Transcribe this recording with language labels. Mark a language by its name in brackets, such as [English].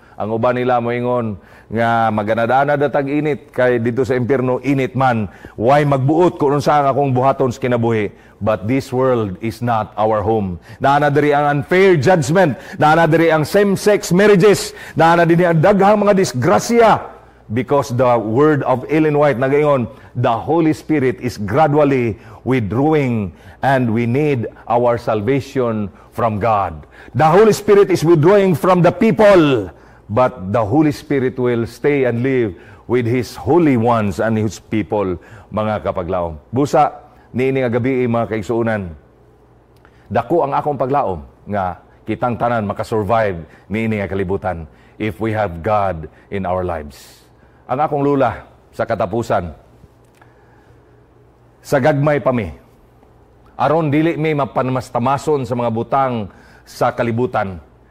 [Cebuano] Ang uban nila moingon nga maganadana datag init kay dito sa impierno init man. [English] Why [Cebuano] magbuot kung unsa ang akong buhaton sa kinabuhi? [English] But this world is not our home. [Cebuano] Naana diri ang unfair judgment, naana diri ang same-sex marriages, naana dinhi ang daghang mga disgrasya. [English] Because the word of Ellen White [Cebuano] nagaingon, [English] the Holy Spirit is gradually withdrawing and we need our salvation from God. The Holy Spirit is withdrawing from the people, but the Holy Spirit will stay and live with His holy ones and His people, [Cebuano] mga kapaglaom. Busa, niini nga gabi mga kaigsuunan, dako ang akong paglaom nga kitang tanan makasurvive niini nga kalibutan [English] if we have God in our lives. [Cebuano] Ang akong lula sa katapusan, sa gagmay pa mi, aron dili mi mapanmastamason sa mga butang sa kalibutan.